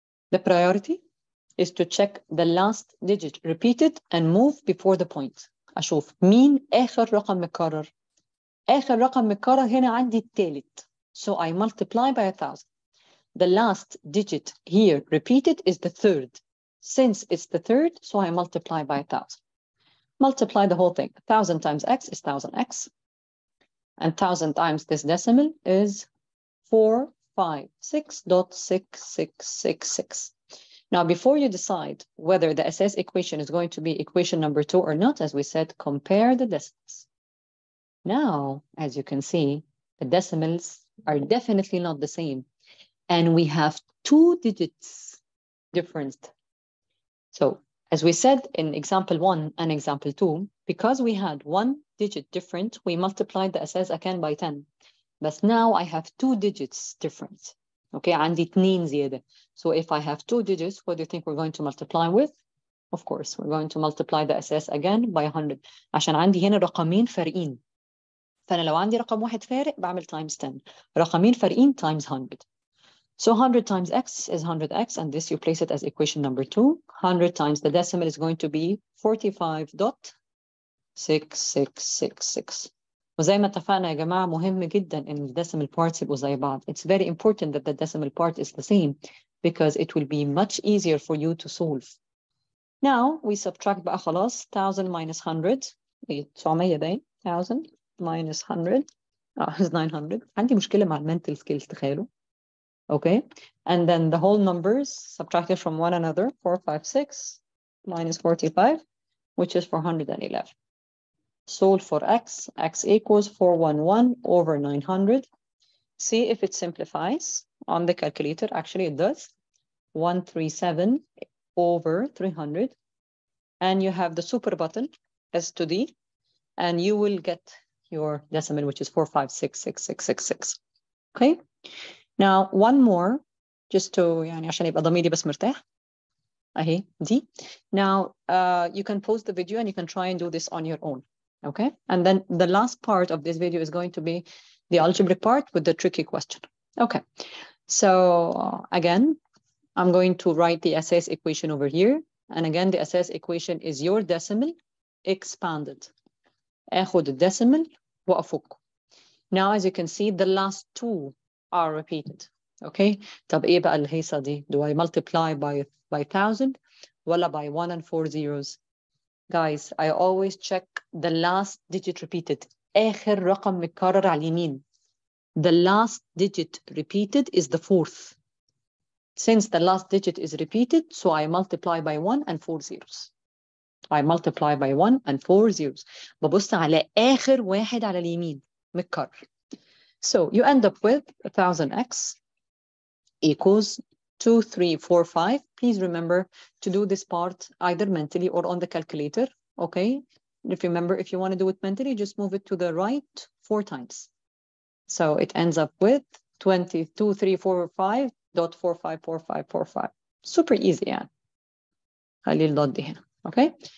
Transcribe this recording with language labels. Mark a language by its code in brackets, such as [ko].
[en] The priority is to check the last digit repeated and move before the point. [ar] أشوف مين آخر رقم متكرر. آخر رقم متكرر هنا عندي التالت. [en] So I multiply by 1,000. The last digit here repeated is the third. Since it's the third, so I multiply by 1,000. Multiply the whole thing. 1,000 times x is 1,000x. And 1,000 times this decimal is 456.6666. Now, before you decide whether the SS equation is going to be equation number 2 or not, as we said, compare the decimals. Now, as you can see, the decimals are definitely not the same. And we have 2 digits difference. So, as we said in example 1 and example 2, because we had 1 digit different, we multiplied the SS again by 10. But now I have 2 digits different. [ar] Okay, عندي 2 زيادة. [en] So if I have 2 digits, what do you think we're going to multiply with? Of course, we're going to multiply the SS again by 100. [ar] عشان عندي هنا رقمين فارقين. فأنا لو عندي رقم واحد فارق بعمل times 10. رقمين فارقين times 100. [en] So 100 times x is 100x, and this you place it as equation number 2. 100 times the decimal is going to be 45.6666. [ar] وزي ما اتفقنا يا جماعة مهم جدا إن الدecimal parts يبقوا زي بعض. [en] It's very important that the decimal part is the same because it will be much easier for you to solve. Now we subtract [ar] بقى خلاص [en] 1,000 minus 100. 900 [ar] باين. [en] 1,000 minus 100 is 900. [ar] عندي مشكلة مع mental skills تخيلوا. [en] Okay, and then the whole numbers subtracted from one another, 456 minus 45, which is 411. Solve for x. X equals 411 over 900. See if it simplifies on the calculator. Actually, it does. 137 over 300. And you have the super button, S to D, and you will get your decimal, which is 4566666. Okay? Now, one more, just to [ar] يعني عشان يبقى ضميري بس مرتاح. أهي دي. [en] Now, you can pause the video and you can try and do this on your own. Okay? And then the last part of this video is going to be the algebraic part with the tricky question. Okay. So, again, I'm going to write the SS equation over here. And again, the SS equation is your decimal expanded. [ar] آخد الدecimal وأفكه. [en] Now, as you can see, the last 2 are repeated. [ar] Okay? طب إيه بقى الهيصة دي? [en] Do I multiply by 1,000 ولا by 1 and 4 zeros? Guys, I always check the last digit repeated. [ar] آخر رقم متكرر على اليمين. [en] The last digit repeated is the 4th. Since the last digit is repeated, so I multiply by 1 and 4 zeros. I multiply by 1 and 4 zeros. [ar] ببص على آخر واحد على اليمين متكرر. [en] So you end up with 1,000x equals 2345. Please remember to do this part either mentally or on the calculator. Okay? If you remember, if you want to do it mentally, just move it to the right 4 times. So it ends up with 2345.454545. Super easy, yeah. [ar] خلي الدوت دي هنا. [en] Okay?